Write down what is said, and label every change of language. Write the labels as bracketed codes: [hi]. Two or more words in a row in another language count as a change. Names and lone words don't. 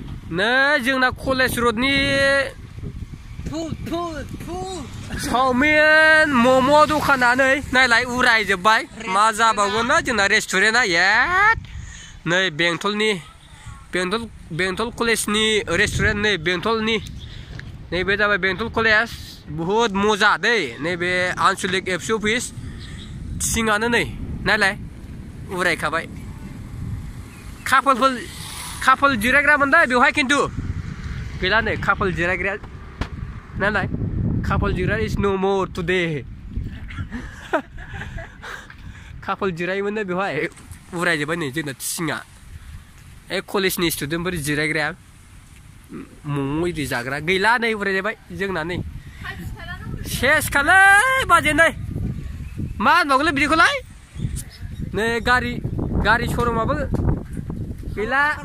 [brx] नै जोंना कलेज रडनि चाउमिन मम' दखाना नायलाय उरायजोब्बाय मा जाबावगोन ना जोंना रेस्टुरेन्टआ एट नै बेंटल कलेजनि रेस्टुरेन्ट नै बेंटलनि नैबे जाबाय बेंटल कलेज [hi] बहुत मजा [brx] दै नैबे आनसलिक एबसु अफिस सिङानो नै नायलाय उरायखाबाय कापोल जिरायग्रामोन दा बेवहाय खिन्थु गैला नै कापोल जिरायग्राया नालाय कापोल जिराय [en] is no more today [brx] कापोल जिरायोमोन दा बेवहाय उरायजोब्बाय नै जोंना सिङा कलेजनि स्टुडेन्टफोर जिरायग्राया मम' इदि जाग्रा गैला नै उरायजोब्बाय जोंना नै सेसखालै बाजै नै मा होनबावगोनलै बिदिखौलाय नै गारि श'रुमाबो गैला